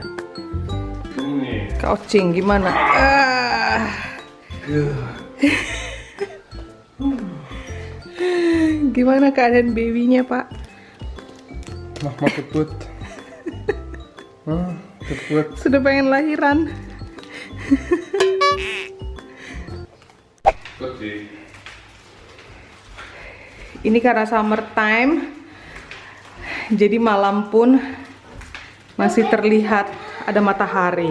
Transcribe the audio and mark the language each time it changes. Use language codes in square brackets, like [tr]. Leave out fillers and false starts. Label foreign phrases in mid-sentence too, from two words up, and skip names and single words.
[de] Nee. [id] Couching gimana? Gimana keadaan babynya, Pak? [de] Mach mal kaputt. Kaputt. [id] Sudah pengen lahiran. Così. Ini karena summertime, jadi malam pun masih terlihat ada matahari.